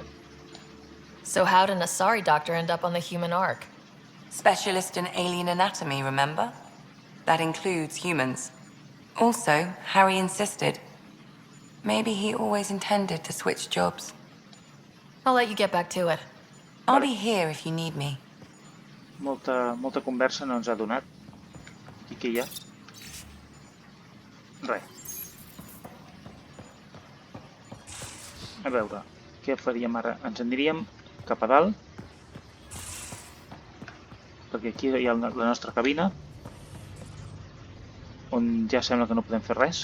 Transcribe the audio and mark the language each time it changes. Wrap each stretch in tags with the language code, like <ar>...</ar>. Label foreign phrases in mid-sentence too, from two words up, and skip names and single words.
<en>So how'd an Asari doctor end up on the human Ark? Specialist in alien anatomy, remember? That includes humans. Also, Harry insisted. Maybe he always intended to switch jobs. I'll let you get back to it. I'll be here if you need me.</en> <ca>Molta conversa no ens ha donat. I què hi ha? Res. A veure, què faríem ara? Ens aniríem cap a dalt, perquè aquí hi ha la nostra cabina, on ja sembla que no podem fer res.</ca>